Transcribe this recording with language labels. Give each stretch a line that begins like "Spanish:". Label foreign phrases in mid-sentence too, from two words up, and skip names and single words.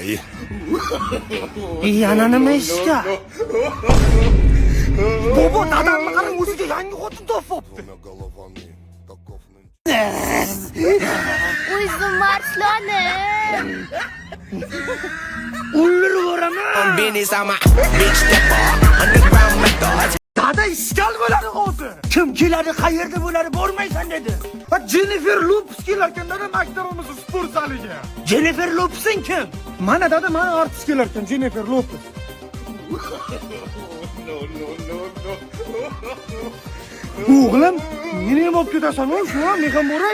Uzbek: Yana nima ishkal? Bobo, dadamni qarang, o'ziga yangi xotin topibdi. O'zim Marsloni. O'ldirvoraman.
English: Business, I'm a big stepper, underground methods.
Uzbek: Dada ishkal bo'ladi hozir. Kim keladi, qayerda bo'ladi, bormaysan dedi. Ha, Jennifer Lopez kelarkan dada maktabimiz sport zaliga. Jennifer Lopezing kim? Mana dada, mana artist kelarkan Jennifer Lopez. O'g'lim, meni ham olib ketasan-ku, shu ham men boray.